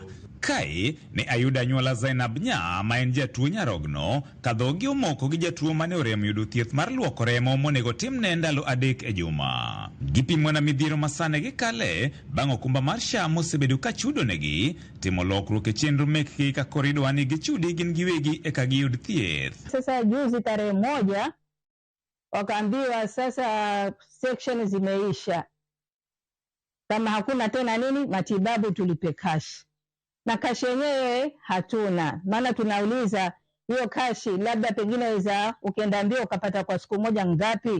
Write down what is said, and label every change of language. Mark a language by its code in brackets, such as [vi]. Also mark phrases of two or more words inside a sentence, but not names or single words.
[luo] Kae ne ayuda nyuola Zainab Nya ma en jatuo nyarogno kadhogi omoko gi jatuo mane orem yudo thieth mar luoko remo monego timne ndalo 3 e juma. Gipimo na midhiero masane gi kale bang' okumba mar SHA mosebedo ka chudo negi timo lokruok e chenro mekgi ka koridwani gichudi gin giwegi eka giyud thieth. [sw] Sasa juzi tarehe 1 wakaambiwa sasa section zimeisha. Kama hakuna tena nini matibabu tulipe cash. Na cash yenyewe hatuna. Maana tunauliza hiyo cash labda pengine za ukienda mbio ukapata kwa siku moja ngapi?